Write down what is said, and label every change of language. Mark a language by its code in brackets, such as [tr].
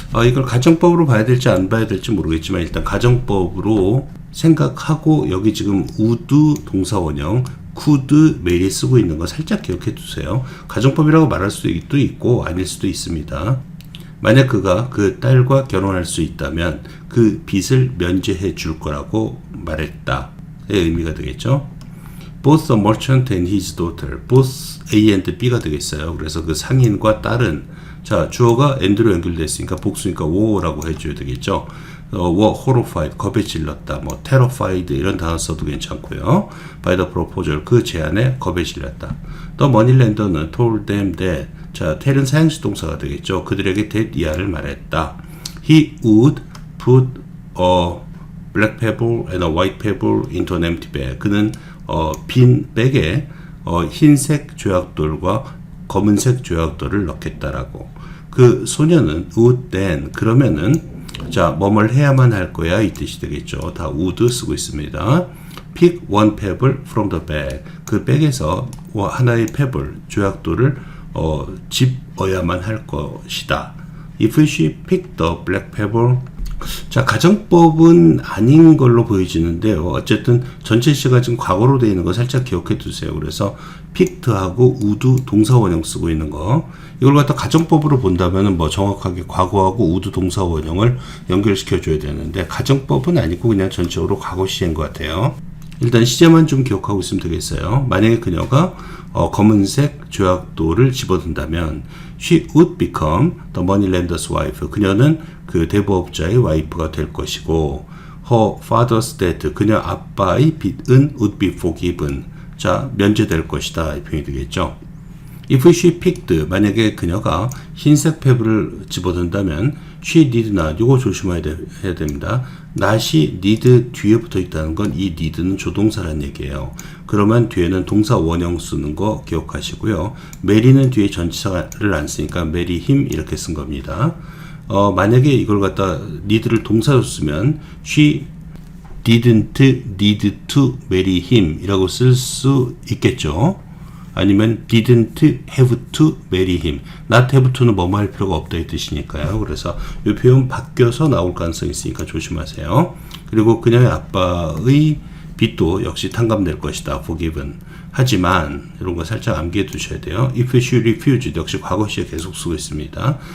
[ko] 이걸 가정법으로 봐야 될지 안 봐야 될지 모르겠지만 일단 가정법으로 생각하고 여기 지금 would 동사원형 could marry 쓰고 있는 거 살짝 기억해 두세요. 가정법이라고 말할 수도 있고 아닐 수도 있습니다. 만약 그가 그 딸과 결혼할 수 있다면 그 빚을 면제해 줄 거라고 말했다의 의미가 되겠죠. [en] Both the merchant and his daughter, both A and B가 되겠어요. [ko] 그래서 그 상인과 딸은 자 주어가 and로 연결됐으니까 복수니까 were라고 해줘야 되겠죠. [en] were horrified, [ko] 겁에 질렸다, 뭐 terrified 이런 단어 써도 괜찮고요. [en] by the proposal, [ko] 그 제안에 겁에 질렸다. The moneylender는 [en] told them that, [ko] 자 tell은 사용식 동사가 되겠죠. 그들에게 that 이하를 말했다. [en] He would put a black pebble and a white pebble into an empty bag. [ko] 그는 빈 백에 흰색 조약돌과 검은색 조약돌을 넣겠다라고. 그 소녀는 [en] would then, [ko] 그러면은 자 뭐뭘 해야만 할 거야 이 뜻이 되겠죠. 다 would 쓰고 있습니다. [en] Pick one pebble from the bag. [ko] 그 백에서 하나의 pebble 조약돌을 집어야만 할 것이다. [en] If she picked the black pebble, [ko] 자 가정법은 아닌 걸로 보여지는데요. 어쨌든 전체 시가 지금 과거로 되어 있는 거 살짝 기억해 두세요. 그래서 picked하고 would 동사원형 쓰고 있는 거 이걸 갖다 가정법으로 본다면은 뭐 정확하게 과거하고 would 동사원형을 연결시켜 줘야 되는데 가정법은 아니고 그냥 전체적으로 과거 시제인 것 같아요. 일단 시제만 좀 기억하고 있으면 되겠어요. 만약에 그녀가 검은색 조약돌을 집어든다면 [en] she would become the moneylender's wife. [ko] 그녀는 그 대부업자의 와이프가 될 것이고 [en] her father's debt. [ko] 그녀 아빠의 빚은 [en] would be forgiven. [ko] 자, 면제될 것이다. 이 표현이 되겠죠. [en] If she picked, [ko] 만약에 그녀가 흰색 페브를 집어든다면 [en] she did not, [ko] 이거 조심해야 됩니다. not이 need 뒤에 붙어 있다는 건 이 need는 조동사란 얘기예요. 그러면 뒤에는 동사 원형 쓰는 거 기억하시고요. marry는 뒤에 전치사를 안 쓰니까 marry him 이렇게 쓴 겁니다. 만약에 이걸 갖다 need를 동사로 쓰면 [en] she didn't need to marry him [ko] 이라고 쓸 수 있겠죠. 아니면 [en] didn't have to marry him. [ko] not have to는 뭐뭐 할 필요가 없다 이 뜻이니까요. 그래서 이 표현 바뀌어서 나올 가능성이 있으니까 조심하세요. 그리고 그녀의 아빠의 빚도 역시 탕감될 것이다. [en] forgiven. [ko] 하지만 이런 거 살짝 암기해 두셔야 돼요. [en] If she refused, [ko] 역시 과거 시에 계속 쓰고 있습니다.